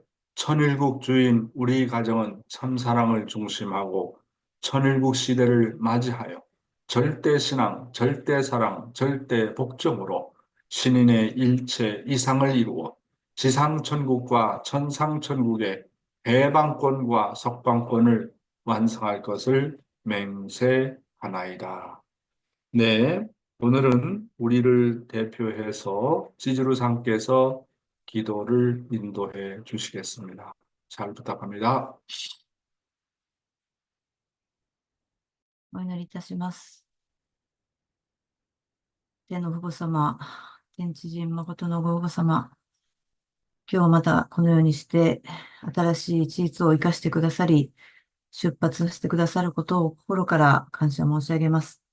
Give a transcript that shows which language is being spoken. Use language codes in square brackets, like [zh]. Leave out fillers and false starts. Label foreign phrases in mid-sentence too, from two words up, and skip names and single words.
[ko] 천일국 주인 우리 가정은 참사랑을 중심하고 천일국 시대를 맞이하여 절대신앙, 절대사랑, 절대복종으로 신인의 일체 이상을 이루어 지상천국과 천상천국의 해방권과 석방권을 완성할 것을 맹세하나이다. 네, 오늘은 우리를 대표해서 지지루상께서 기도를 인도해 주시겠습니다. 잘 부탁합니다. [ja] お祈りいたします。天の父母様、天地人誠のご父母様、今日またこのようにして新しい事実を生かしてくださり、出発してくださることを心から感謝申し上げます。